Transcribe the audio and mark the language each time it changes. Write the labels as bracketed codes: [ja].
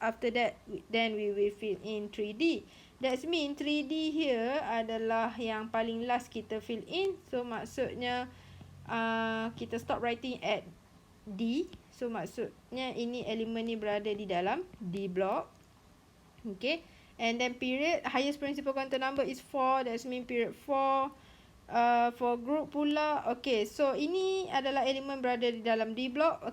[en] After that, then we will fill in 3D. That means 3D here [ms] adalah yang paling [en] last [ms] kita [en] fill in. So, [ms] maksudnya kita [en] stop writing at D. [ms] So, maksudnya ini elemen ni berada di dalam D block. [en] Okay, and then period, highest principal quantum number is 4. That means period 4. For group [ms] pula, [en] okay, so [ms] ini adalah elemen berada di dalam D block.